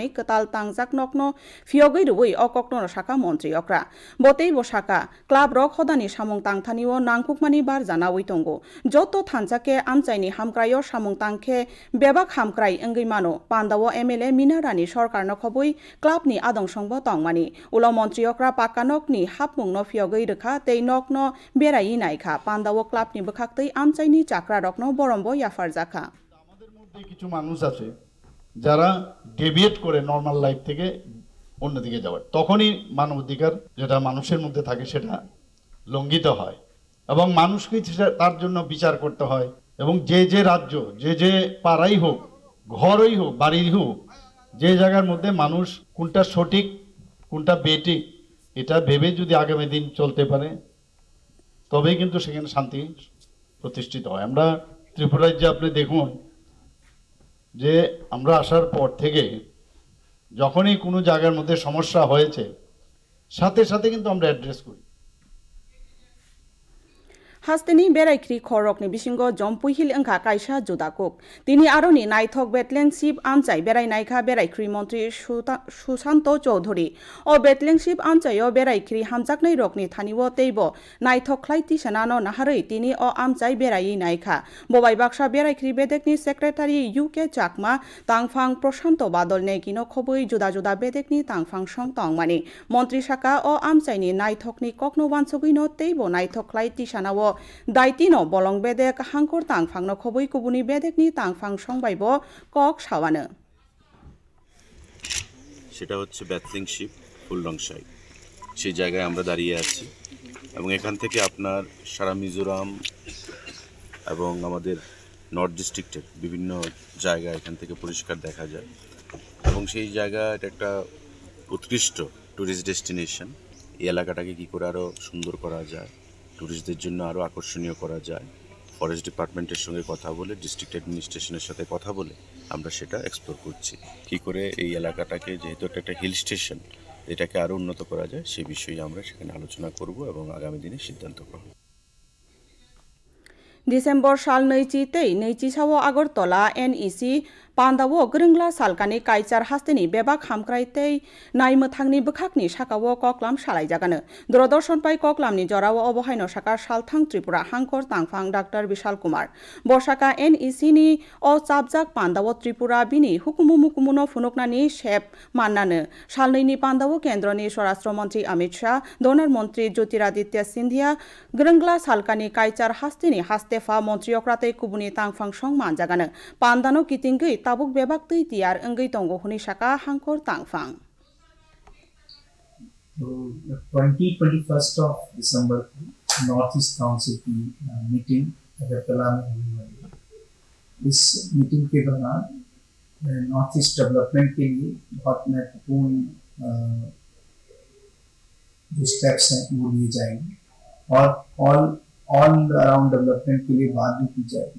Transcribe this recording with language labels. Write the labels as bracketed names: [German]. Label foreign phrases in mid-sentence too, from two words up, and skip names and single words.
[Kok Borok] कताल तांजाक नकनो फियगै रुबै अकक्न साका मन्त्री अक्रा बतै बसाका क्लाब रक हदानि सामुं तांथानिओ नांकुकमानि बार जानावै तंगो जत थानजाके आमचाइनि हामक्रायो सामुं तांखे बेबाक हामक्राय अंगै मानो पान्दावो MLA मीना रानी सरकार नखबै क्लाबनि आदंसंबो तंगमानि उलो मन्त्री अक्रा पाकानकनि हापमुंग न फियगै रखा तै नकन बेरायि नायखा पान्दावो क्लाबनि बखाक्तै आमचाइनि चाकरा रकनो बरम्बो याफार जाखा। [Bangla] আমাদের মধ্যে কিছু মানুষ আছে যারা ডেভিয়েট করে [English] normal life [Bangla] থেকে অন্যদিকে যাওয়ার, তখনই মানবাধিকার যেটা মানুষের মধ্যে থাকে সেটা লঙ্ঘিত হয় এবং মানুষকে তার জন্য বিচার করতে হয়। এবং যে রাজ্য যে পাড়াই হোক, ঘরই হোক, বাড়ির হোক, যে জায়গার মধ্যে মানুষ কোনটা সঠিক কোনটা বেঠিক এটা ভেবে যদি আগামী দিন চলতে পারে তবেই কিন্তু সেখানে শান্তি প্রতিষ্ঠিত হয়। আমরা ত্রিপুরায় যে আপনি দেখুন যে আমরা আসার পর থেকে যখনই কোনো জায়গার মধ্যে সমস্যা হয়েছে সাথে সাথে কিন্তু আমরা অ্যাড্রেস করি। [Kok Borok] हास्तेनि बेरायख्रि खरकनि बिसिंग जम्पुहिल अंखा कायसा जुदाकुक तिनि आरोनि नायथक बेटलेंशिप आमचाइ बेरायनायखा बेरायख्रि मन्त्री सुशान्त चौधुरी ओ बेटलेंशिप आमचाइयो बेरायख्रि हामजाकनै रकनि थानिवो तैबो नायथक ख्लाइति सनानो नाहारै तिनि ओ आमचाइ बेरायि नायखा बबाइ बाक्सा बेरायख्रि बेदेकनि सेक्रेटारि UK चाकमा तांफां प्रशान्त बादल नेगिनो खबै जुदा जुदा बेदेकनि तांफां सं तंगमानि मन्त्री साका ओ आमचाइनि नायथकनि ककनो वानसगैनो तैबो नायथक ख्लाइति सनावो दाइतिनो बलं बेदेक हांखर तांफांनो खबै कुबुनि बेदेकनि तांफां संबाइबो कक सावानो [Bangla] সেটা হচ্ছে ব্যাথলিং শিপ ফুলডংশাই, সেই জায়গায় আমরা দাঁড়িয়ে আছি এবং এখান থেকে আপনার সারা মিজোরাম এবং আমাদের [English] North District's [Bangla] বিভিন্ন জায়গা এখান থেকে পরিষ্কার দেখা যায় এবং সেই জায়গা এটা একটা উৎকৃষ্ট [English] tourist destination. [Bangla] এই এলাকাটাকে কী করে আরও সুন্দর করা যায়, ট্যুরিস্টদের জন্য আরও আকর্ষণীয় করা যায়, [English] forest department's [Bangla] সঙ্গে কথা বলে, [English] district administration's [Bangla] সাথে কথা বলে আমরা সেটা এক্সপ্লোর করছি। কী করে এই এলাকাটাকে, যেহেতু একটা [English] hill station, [Bangla] এটাকে আরও উন্নত করা যায় সেই বিষয়ে আমরা সেখানে আলোচনা করব এবং আগামী দিনে সিদ্ধান্ত গ্রহণ। [Kok Borok] डिसेम्बर साल नैची सावो आगरतला NEC पान्दावो ग्रोंग्ला सालकानि काइचार हास्तेनि बेबाक हामक्राइतै नायमोथांनि बखाकनि साकावो कक्लाम सालायजागानो दूरदर्शन पाइ कक्लामनि जरावो अबहायनो साका सालथां त्रिपुरा हांखर तांफां डाक्टर विशाल कुमार बसाका NEC नि अ चाबजाक पान्दावो त्रिपुरा बिनि हुकुमु मुकुमुनो फुनुकनानि शेप माननानो सालनैनि पान्दावो केन्द्रनि स्वराष्ट्र मन्त्री अमित शाह, डोनार मन्त्री ज्योतिरादित्य सिन्धिया ग्रोंग्ला सालकानि काइचार हास्तेनि हास्तेफा मन्त्री अक्रातै कुबुनि तांफां सं मानजागानो पान्दानो कितिंगै ताबुक बेबाक तै तियार अंगै तंगो हुनि साका हांखर तांफां। [English] 21st of December [Hindi] नॉर्थ ईस्ट काउंसिल की मीटिंग अगरतला में होने वाली है। इस मीटिंग के दौरान [English] North East development [Hindi] के लिए बहुत महत्वपूर्ण जो स्टेप्स हैं वो लिए जाएंगे और [English] all around development [Hindi] के लिए बात भी की जाएगी।